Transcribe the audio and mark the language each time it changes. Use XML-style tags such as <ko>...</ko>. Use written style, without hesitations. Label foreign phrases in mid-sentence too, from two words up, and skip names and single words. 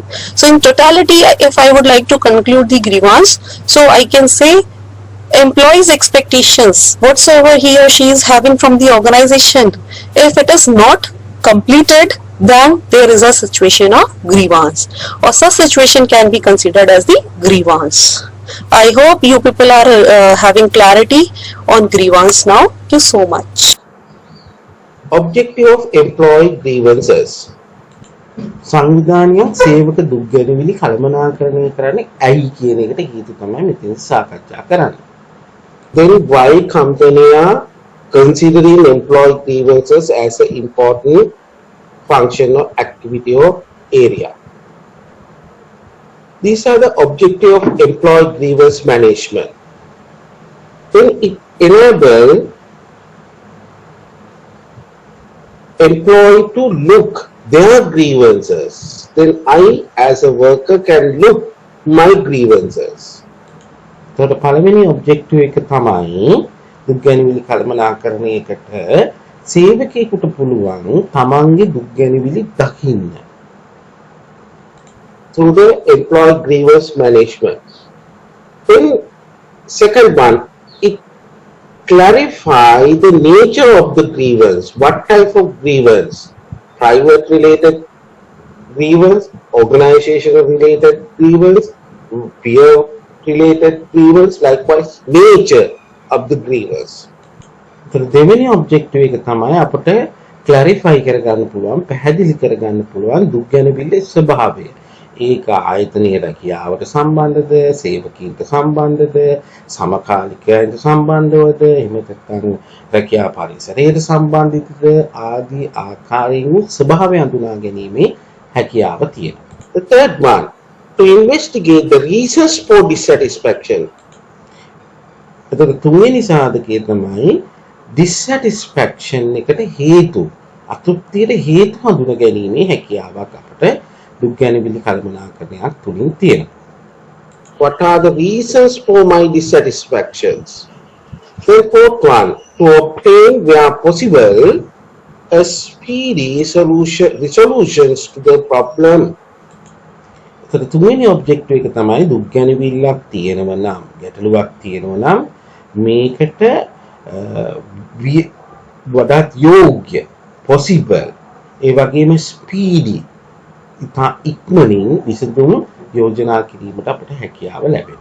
<en>So in totality, if I would like to conclude the grievance, so I can say employees' expectations, whatsoever he or she is having from the organization, if it is not completed, then there is a situation of grievance, or such situation can be considered as the grievance. I hope you people are having clarity on grievance now. Thank you so much. Objective of employee grievances.</en> <si>සංවිධානයක් සේවක දුක් ගැනවිලි කළමනාකරණය කරන්නේ ඇයි කියන එකට හේතු තමයි මෙතන සාකච්ඡා කරන්නේ.</si> <en>Then why company are considering employee grievances as an important function or activity or area. These are the objective of employee grievance management. Then it enable employee to look their grievances. Then I as a worker can look my grievances. So the</en> <si>පළවෙනි objective එක තමයි දුක් ගැනවිලි කළමනාකරණයකට සේවකයෙකුට පුළුවන් තමන්ගේ දුක් ගැනවිලි දකින්න.</si> <en>through the employee grievance management. Then second one, it clarify the nature of the grievance. What type of grievance? Private related grievance, organizational related grievance, peer related grievance, likewise nature of the grievance.</en> <si>දෙවෙනි ඔබ්ජෙක්ටිව් එක තමයි අපට ක්ලැරිෆයි කරගන්න පුළුවන්, පැහැදිලි කරගන්න පුළුවන් දුක් ගැනවිල්ලේ ස්වභාවය. ඒක ආයතනයේ රැකියාවට සම්බන්ධද, සේවකීන්ට සම්බන්ධද, සමකාලිකයන්ට සම්බන්ධවද, එහෙම නැත්නම් රැකියා පරිසරයට සම්බන්ධිතද ආදී ආකාරයෙන් ස්වභාවය හඳුනා ගැනීමේ හැකියාව තියෙනවා.</si> <en>The third one, to investigate the reasons for dissatisfaction.</en> <si>එතකොට තුන්වෙනි සාධකය තමයි dissatisfaction එකට හේතු, අතෘප්තියට හේතු හඳුනා ගැනීමේ හැකියාවක් අපට දුක් ගැනවිලි කල්පනාකරණයක් තුලින් තියෙනවා.</si> <en>What are the reasons for my dissatisfactions? The fourth one, to obtain where possible a speedy resolutions to the problem.</en> <si>එතකොට තුන්වෙනි ඔබ්ජෙක්ටිව් එක තමයි දුක් ගැනවිල්ලක් තියෙනවා නම්, ගැටලුවක් තියෙනවා නම් මේකට වඩාත් යෝග්‍ය, possible, ඒ වගේම speedy, ඉතා ඉක්මනින් විසඳුම් යෝජනා කිරීමට අපට හැකියාව ලැබෙනවා.</si>